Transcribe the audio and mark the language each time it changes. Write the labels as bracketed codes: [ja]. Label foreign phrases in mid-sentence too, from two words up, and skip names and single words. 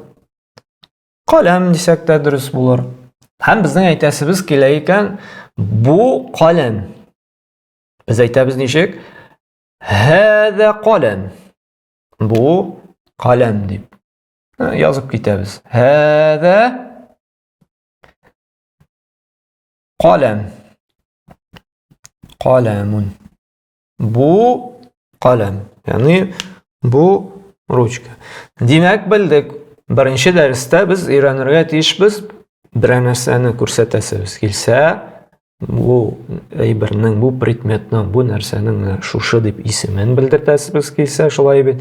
[tt] Каләм дисәк тә дөрес булыр. Һәм безнең әйтәсебез килә икән, бу каләм. Biz әйтәбез ничек? [ar] هذا قلم. [tt] Бу каләм дип. Язып китәбез. [ar] هذا قلم. [tt] Qalamун. Бу каләм. Ягъни бу ручка. Димәк, белдек. Беренче дәрестә без өйрәнергә тиешбез. Бер нәрсәне күрсәтәсебез килсә, бу әйбернең, бу предметның, бу нәрсәнең шушы дип исемен белдертәсебез килсә, шулай бит.